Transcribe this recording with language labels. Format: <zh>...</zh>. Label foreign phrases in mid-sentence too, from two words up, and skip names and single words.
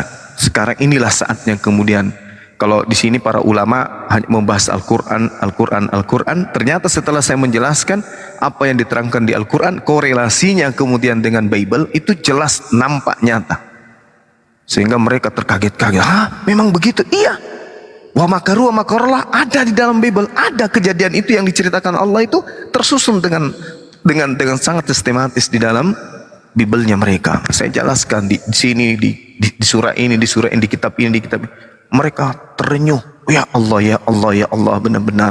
<id>Sekarang inilah saatnya. Kemudian kalau di sini para ulama hanya membahas Al-Quran. Ternyata setelah saya menjelaskan apa yang diterangkan di Al-Quran, korelasinya kemudian dengan Bible itu jelas nampak nyata. Sehingga mereka terkaget-kaget. Hah, memang begitu? Iya.</id> <ar>ومكروا ومكر الله</ar> <id>ada di dalam Bible. Ada kejadian itu yang diceritakan Allah itu tersusun dengan sangat sistematis di dalam Bible-nya mereka. Saya jelaskan di sini, di surah ini, di surah ini, di kitab ini, di kitab ini. Mereka terenyuh,</id> <ar>يا الله, يا الله, يا الله,</ar> <id>benar-benar.</id>